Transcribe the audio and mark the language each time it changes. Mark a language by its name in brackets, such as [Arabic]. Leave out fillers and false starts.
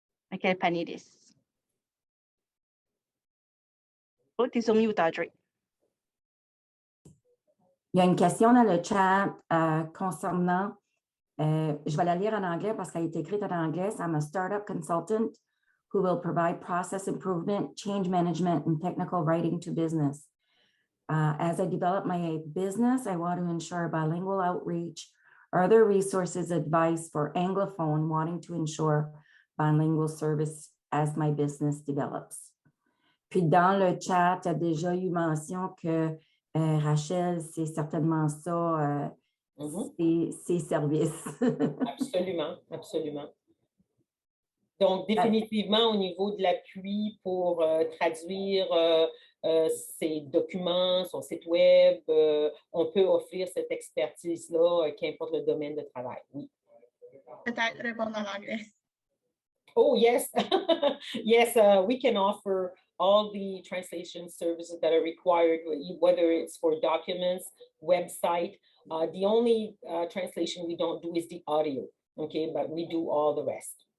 [French] À quel panéliste? Oh, tu es sur mute, Audrey. Il y a une question dans le chat concernant, je vais la lire en anglais parce qu'elle a été écrite en anglais. [English] I'm a startup consultant who will provide process improvement, change management, and technical writing to business. As I develop my business, I want to ensure bilingual outreach, other resources, advice for Anglophone wanting to ensure bilingual service as my business develops. [French] Puis dans le chat, il y a déjà eu mention que Rachel, c'est certainement ça, ses services. Absolument, absolument. Donc, définitivement, au niveau de l'appui pour traduire ces documents, son site web, on peut offrir cette expertise-là, qu'importe le domaine de travail, oui. Peut-être répondre en anglais. [English] Oh, yes. Yes, we can offer all the translation services that are required, whether it's for documents, website. The only translation we don't do is the audio, okay? But we do all the rest.